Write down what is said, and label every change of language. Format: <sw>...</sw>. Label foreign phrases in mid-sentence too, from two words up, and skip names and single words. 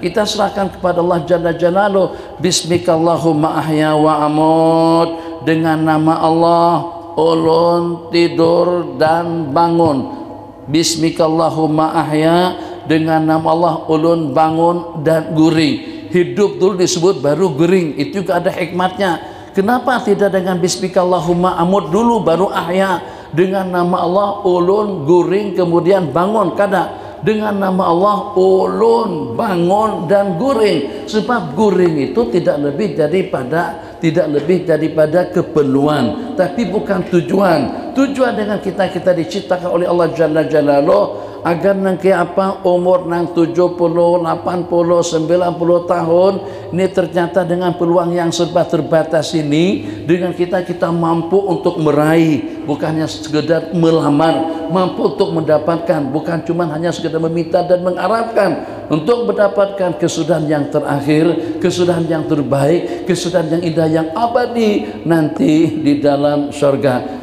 <bjn>Kita serahkan kepada Allah</bjn> <ar>جل جلاله. باسمك اللهم أحيا وأموت,</ar> <bjn>dengan nama Allah ulun tidur dan bangun.</bjn> <ar>باسمك اللهم أحيا,</ar> <bjn>dengan nama Allah ulun bangun dan guring. Hidup dulu disebut baru guring, itu juga ada hikmatnya. Kenapa tidak dengan</bjn> <ar>باسمك اللهم أموت</ar> <bjn>dulu baru ahya? Dengan nama Allah ulun guring kemudian bangun, kada. Dengan nama Allah ulun bangun dan guring. Sebab guring itu tidak lebih daripada keperluan, tapi bukan tujuan.</bjn> <id>Tujuan dengan kita diciptakan oleh Allah</id> <ar>جل جلاله</ar> <id>agar nanti umur nang 70, 80, 90 tahun ini ternyata dengan peluang yang serba terbatas ini, dengan kita mampu untuk meraih, bukannya sekedar melamar, mampu untuk mendapatkan, bukan cuma hanya sekedar meminta dan mengharapkan, untuk mendapatkan kesudahan yang terakhir, kesudahan yang terbaik, kesudahan yang indah, yang abadi nanti di dalam surga.</id>